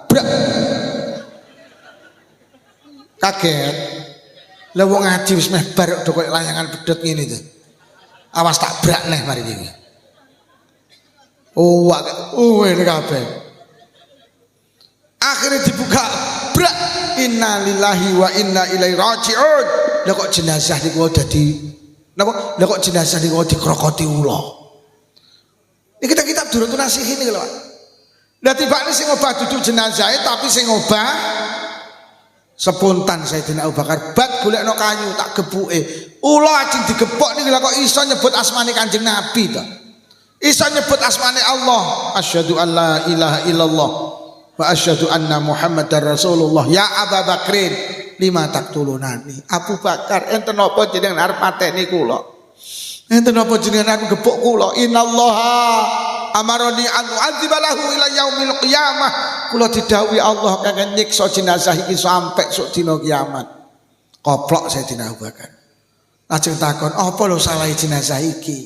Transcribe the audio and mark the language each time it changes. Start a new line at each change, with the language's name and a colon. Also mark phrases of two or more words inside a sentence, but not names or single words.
Javanese: Brak. Kaget. Lah wong ngaji wis meh bar do koyo layangan pedhot ngene to. Awas tak brak neh mari iki.
Indonesian: Oh, ini kabeh. Akhirnya dibuka, brak.
Arabic: إنا لله وإنا إليه راجعون.
Javanese: Lah kok jenazah niku dadi napa? Lah kok jenazah niku dikrokoti ula.
Indonesian: Ini kita
Javanese: durung nasihin iki lho, Pak. Lah tibane sing obah duduk jenazahe tapi sing obah spontan Sayyidina Abu Bakar, "Bat golekno kayu tak gebuke." Ula ajeng digepok niki lha kok iso nyebut asmane Kanjeng Nabi to. Iso nyebut asmane Allah,
Arabic: أشهد أن لا إله إلا الله وأشهد أن محمدا رسول الله. يا أبا بكر، لم تقتلونني.
Javanese: Abu Bakar, enten napa jenengan arep mateni kula? Enten napa jenengan aku gepuk kula?
Arabic: إن الله أمرني أن أعذبه إلى يوم القيامة.
Javanese: Kula didhawuhi Allah kangge nyiksa jenazah iki sampai sok dina kiamat. Koplok Sayyidina Abu Bakar. Lajeng takon, "Apa lho salah jenazah iki?"